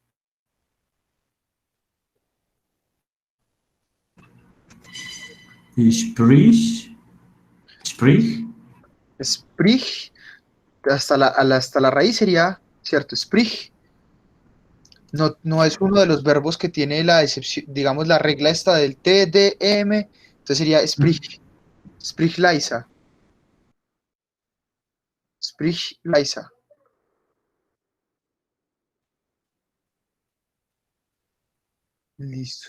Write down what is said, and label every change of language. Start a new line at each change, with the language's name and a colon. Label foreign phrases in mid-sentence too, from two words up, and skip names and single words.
Spanish: Sprich. Sprich. Sprich, hasta la raíz sería, ¿cierto? Sprich. No, no es uno de los verbos que tiene la excepción, digamos, la regla esta del T, D, M. Entonces sería Sprich.
German: Sprich leise. Sprich leise.
Spanish: Listo.